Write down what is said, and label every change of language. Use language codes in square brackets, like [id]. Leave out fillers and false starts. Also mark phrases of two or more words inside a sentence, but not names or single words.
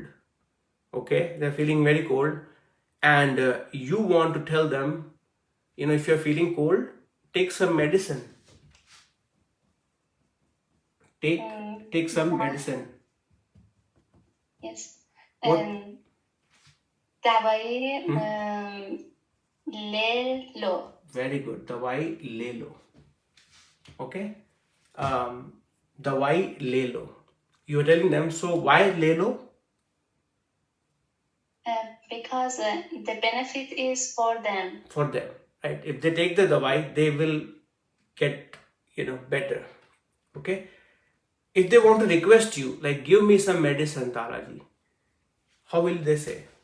[en] Okay, they're feeling very cold, and you want to tell them, if you're feeling cold, take some medicine. Take some medicine. Yes. What? [hi] Dawai le lo. [en] Very good. [hi] Dawai le lo. [en] Okay. [hi] Dawai le lo. [en] You're telling them, so why [hi] le lo? [en] Because the benefit is for them. For them, right? If they take the dawai, they will get, better. Okay. If they want to request you, like, give me some medicine, Taraji, how will they say?